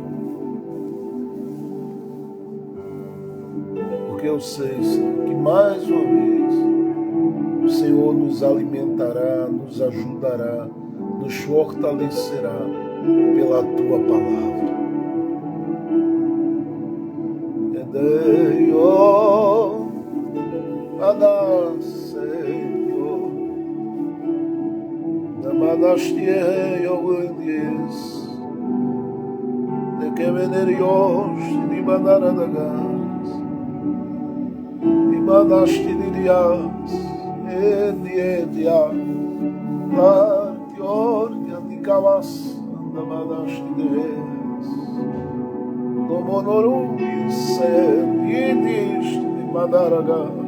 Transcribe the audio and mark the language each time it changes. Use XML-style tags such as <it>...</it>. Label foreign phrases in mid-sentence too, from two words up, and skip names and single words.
<pt>porque eu sei, Senhor, que mais uma vez o Senhor nos alimentará, nos ajudará, nos fortalecerá pela tua palavra. Senhor, Badashtie Yoguendies, de que venerios, ni Badaradagas, ni Badashti Dias, Edietia, La Tiordia di Cavas, da Badashti Des, Domonorumis, Yidis, ni Badaraga,</pt>